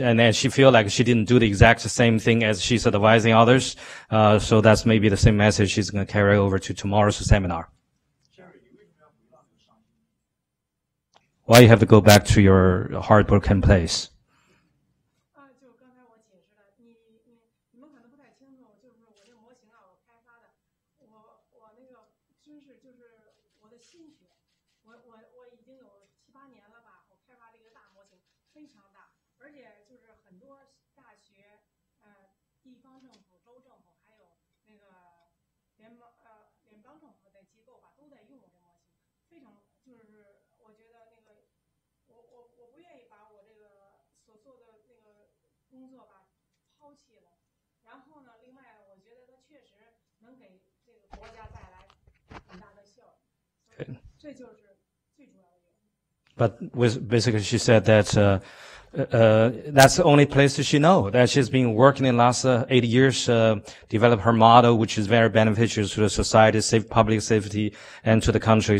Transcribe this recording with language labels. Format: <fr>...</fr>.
<en>And then she feel like she didn't do the exact same thing as she's advising others. So that's maybe the same message she's going to carry over to tomorrow's seminar. Why you have to go back to your heartbroken place?</en> <zh>就刚才我解释的，你们可能不太清楚，就是我这个模型啊，我开发的，我那个知识就是我的心血，我已经有7、8年了吧，我开发了一个大模型，非常大，而且就是很多大学、地方政府、州政府，还有那个联邦政府的机构吧，都在用我这模型，非常就是我觉得那个我不愿意把我这个所做的那个工作吧抛弃了。然后呢，另外我觉得它确实能给这个国家带来很大的效益，所以这就是最主要的原因。</zh> <en>But basically, she said that that's the only place that she know that she's been working in the last 8 years, develop her model, which is very beneficial to the society, public safety, and to the country.</en>